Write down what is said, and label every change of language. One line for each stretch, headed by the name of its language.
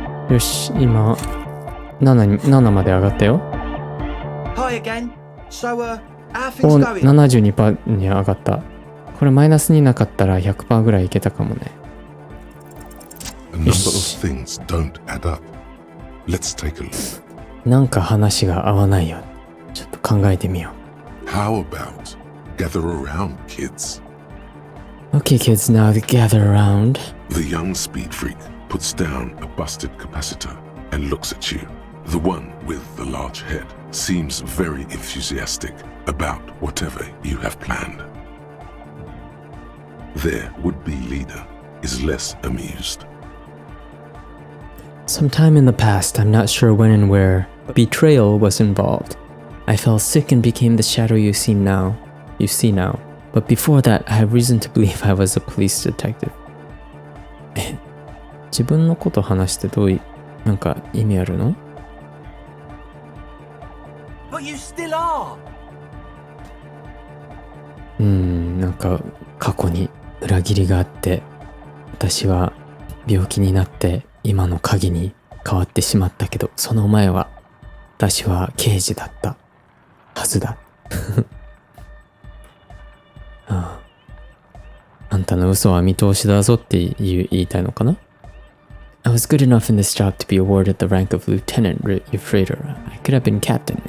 Japanese: よし、今7まで上がったよ。
English: Hi again. So, how お、 things going?
Japanese: 72% に上がった。これマイナスになかったら 100% ぐらいいけたかもね。
English: A number of things don't add up. Let's take a look.
Japanese: なんか話が合わないよ。ちょっと考えてみよ
English: How about gather around, kids?
Japanese: う。
English: Okay, kids, now gather around. The young speed freak puts down a busted capacitor and looks at you. The one with the large head seems very enthusiastic about whatever you have planned. Their would-be leader is less amused. Sometime in the past, I'm not sure when and where, betrayal was involved. I fell sick and became the shadow you see now. But before that, I have reason to believe I was a police detective.
Japanese: 自分のこと話してどういう、なんか意味あるの？
English: But you still are.
Japanese: なんか過去に裏切りがあって、私は病気になって今の影に変わってしまったけど、その前は私は刑事だったはずだ。あんたの嘘は見通しだぞって言いたいのかな？
English: I was good enough in this job to be awarded the rank of lieutenant, you freighter. I could have been captain.